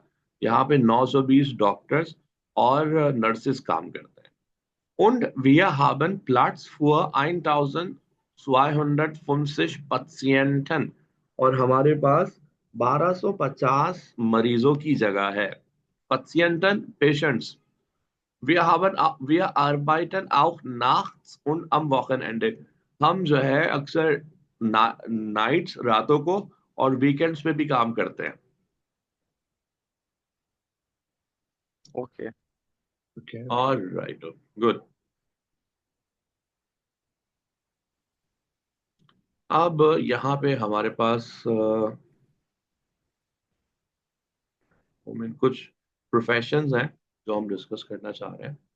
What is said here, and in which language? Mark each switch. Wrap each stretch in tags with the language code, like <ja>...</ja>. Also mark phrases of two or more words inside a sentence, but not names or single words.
<hi>यहाँ पे 920 डॉक्टर्स और नर्सेस काम करते हैं।</hi> <de>Und wir haben Platz für 1250 Patienten।</de> <hi>और हमारे पास 1250 मरीजों की जगह है।</hi> <de>Patienten, Patients। Wir arbeiten auch nachts und am Wochenende।</de> <hi>हम जो है अक्सर नाइट्स, रातों को, और वीकेंड्स पे भी काम करते हैं। ओके। ओके। और राइट, गुड। अब यहाँ पे हमारे पास कुछ प्रोफेशंस हैं जो हम डिस्कस करना चाह रहे हैं।</hi>